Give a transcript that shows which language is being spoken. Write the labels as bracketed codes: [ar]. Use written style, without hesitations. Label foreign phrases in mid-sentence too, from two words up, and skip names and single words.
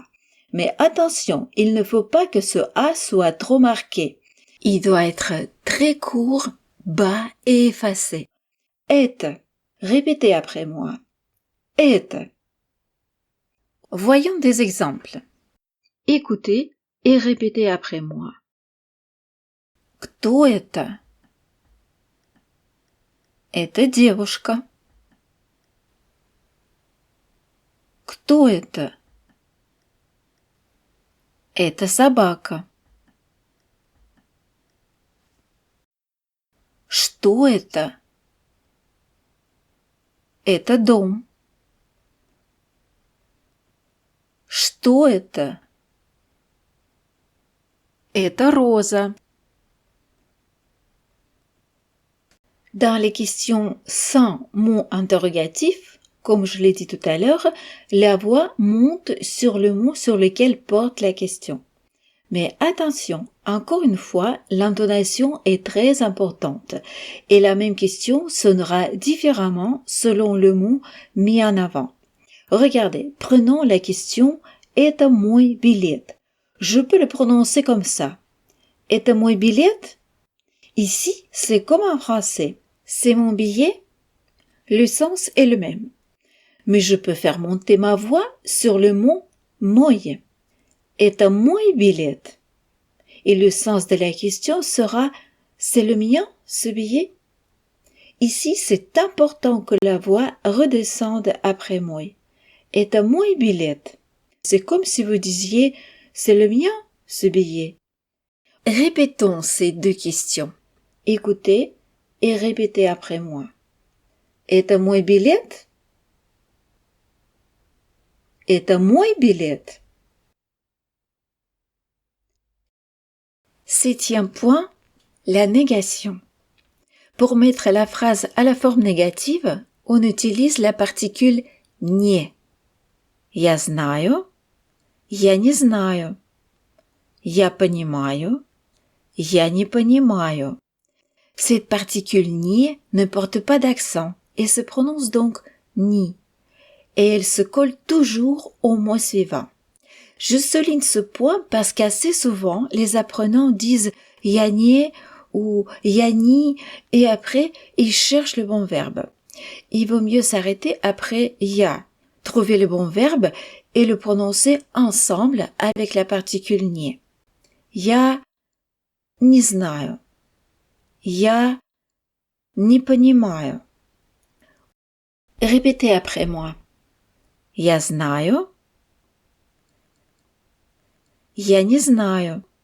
[fr] Mais attention, il ne faut pas que ce A soit trop marqué. Il doit être très court, bas et effacé. Это. Répétez après moi. Это. Voyons des exemples. Écoutez et répétez après moi. [ru] Кто это? Это девушка. Кто это? Это собака. Что это? Это дом. Что это? Это роза. [fr] Dans les questions sans mot interrogatif, comme je l'ai dit tout à l'heure, la voix monte sur le mot sur lequel porte la question. Mais attention, encore une fois, l'intonation est très importante et la même question sonnera différemment selon le mot mis en avant. Regardez, prenons la question « [ru] Это мой билет ». [fr] Je peux le prononcer comme ça. [ru] « Это мой билет ». [fr] Ici, c'est comme en français. C'est mon billet? Le sens est le même. Mais je peux faire monter ma voix sur le mot «мой». [ru] Это мой билет. [fr] Et le sens de la question sera c'est le mien, ce billet? Ici, c'est important que la voix redescende après moi. [ru] Это мой билет. [fr] C'est comme si vous disiez c'est le mien, ce billet. Répétons ces deux questions. Écoutez et répétez après moi. [ru] Это мой билет? Это мой билет? [fr] Septième point, la négation. Pour mettre la phrase à la forme négative, on utilise la particule «не». [ru] Я знаю, я не знаю. Я понимаю, я не понимаю. [fr] Cette particule «не» ne porte pas d'accent et se prononce donc «ни». Et elle se colle toujours au mot suivant. Je souligne ce point parce qu'assez souvent, les apprenants disent [ru] «я не» [fr] ou [ru] «я ни» [fr] et après, ils cherchent le bon verbe. Il vaut mieux s'arrêter après я, trouver le bon verbe et le prononcer ensemble avec la particule не. [ru] Я не знаю. Я не понимаю. [fr] Répétez après moi. [ru] Я знаю. Я не знаю.